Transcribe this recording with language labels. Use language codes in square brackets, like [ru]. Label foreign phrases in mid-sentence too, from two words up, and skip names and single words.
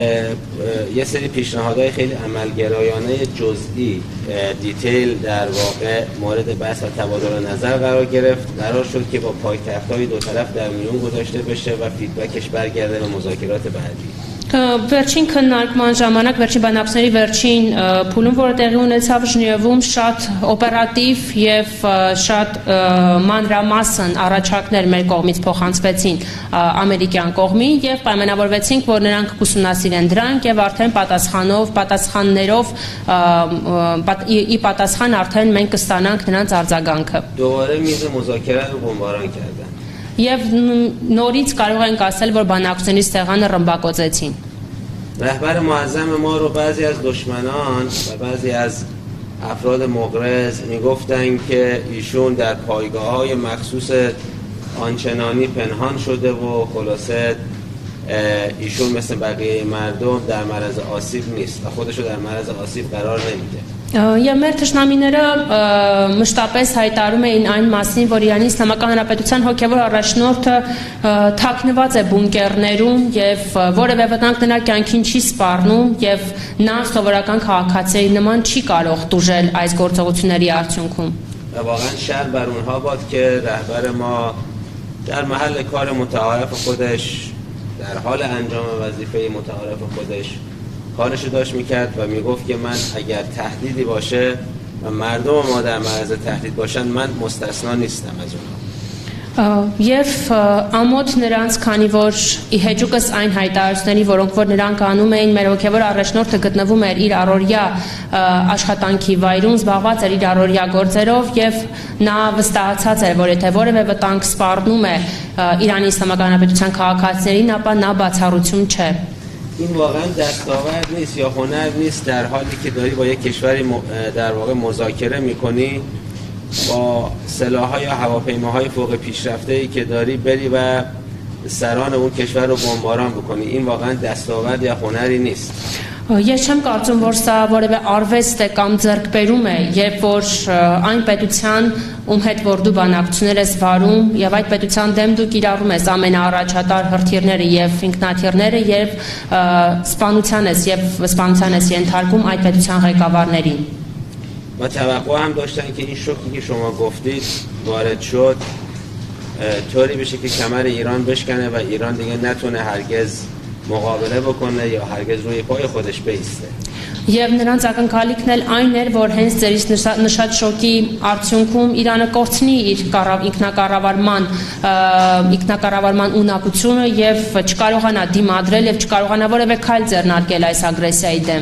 [fa] یه سری پیشنهادهای خیلی عملگرایانه جزئی دیتیل در واقع مورد بحث و تبادل نظر قرار گرفت. قرار شد که با پایتخت‌های دو طرف در میون گذاشته بشه و فیدبکش برگرده به مذاکرات بعدی. [hy] Վերջին քննարկման ժամանակ վերջին բանակցների վերջին փուլում, որը տեղի ունեցավ Ժնևում, շատ օպերատիվ եւ շատ մանրամասն առաջարկներ մեր կողմից փոխանցվեցին ամերիկյան կողմին եւ պայմանավորվեցինք, որ նրանք կուսումնասիրեն դրանք եւ արդեն պատասխաններով ի պատասխան արդեն մենք կստանանք նրանց արձագանքը։ [fa] دوباره میز مذاکره رو بمباران کردن. [hy] Եվ նորից կարող ենք ասել, որ բանակցությունների սեղանը ռմբակոծեցին։ [fa] رهبر معظم ما رو بعضی از دشمنان و بعضی از افراد مغرض میگفتن که ایشون در پایگاه‌های مخصوص آنچنانی پنهان شده و خلاصه ایشون مثل بقیه مردم در معرض آسیب نیست و خودش رو در معرض آسیب قرار نمیده. [hy] Եվ մեր թշնամիները մշտապես հայտարարում էին այն մասին, որ Իրանի Իսլամական Հանրապետության հոգևոր առաջնորդը թաքնված է բունկերներում եւ որևէ վտանգ նրա կյանքին չի սպառնում եւ նա սովորական քաղաքացիների նման չի կարող տուժել այս գործողությունների արդյունքում։ [fa] و واقعا شر بر اونها باد که رهبر ما در محل کار متعارف خودش در حال انجام وظیفه متعارف خودش کارش داشت میکرد و میگفت که من اگر تهدیدی باشه و مردم ما در معرض تهدید باشن من مستثنا نیستم از اونها. [hy] Եվ ամոթ նրանց, քանի որ ի հեճուկս այն հայտարարությունների, որոնք որ նրանք անում էին, մեր հոգևոր առաջնորդը գտնվում էր իր առօրյա աշխատանքի վայրում, զբաղված էր իր առօրյա գործերով եւ նա վստահացած էր, որ եթե որևէ վտանգ սպառնում է Իրանի Իսլամական Հանրապետության քաղաքացիներին, ապա նա բացառություն չէ։ [fa] این واقعا دستاورد نیست یا هنر نیست در حالی که داری با یک کشوری در واقع مذاکره میکنی با سلاح‌ها یا هواپیماهای فوق پیشرفته‌ای که داری بری و سران اون کشور رو بمباران بکنی. این واقعا دستاورد یا هنری نیست. [hy] Ես չեմ կարծում, որ սա որևէ արվեստ է կամ ձեռքբերում է, երբ որ այն պետության, ում հետ որ դու բանակցություններ ես վարում եւ այդ պետության դեմ դու կիրառում ես ամենաառաջատար հրթիռները եւ ինքնաթիռները եւ սպանության ես ենթարկում այդ պետության ղեկավարներին։ [fa] و توقع هم داشتن که این شوکی که شما گفتید وارد شد طوری بشه که کمر ایران بشکنه و ایران دیگه نتونه هرگز مقابله بکنه یا هرگز روی پای خودش بیسته. [hy] Եվ նրանց ակնկալիքն էլ այն էր, որ հենց ձերից նշած շոկի արդյունքում Իրանը կորցնի իր ինքնակառավարման ունակությունը եւ չկարողանա դիմադրել եւ չկարողանա որևէ քայլ ձեռնարկել այս ագրեսիայի դեմ։